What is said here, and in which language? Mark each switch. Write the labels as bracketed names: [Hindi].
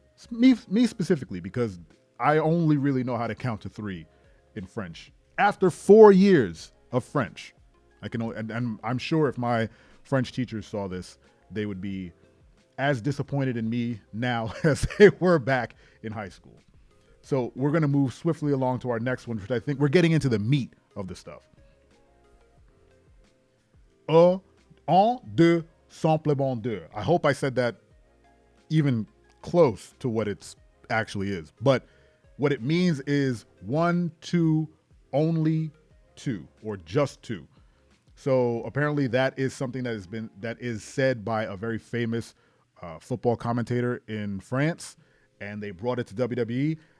[English] Me specifically, because I only really know how to count to 3 in French. After 4 years of French, And I'm sure if my French teachers saw this, they would be as disappointed in me now as they were back in high school. So we're going to move swiftly along to our next one, which I think we're getting into the meat of the stuff. [French] Un, deux, simplement deux. [English] I hope I said that even close to what it actually is. But what it means is 1, 2, only 2, or just 2. So apparently that is something that is said by a very famous football commentator in France, and they brought it to WWE.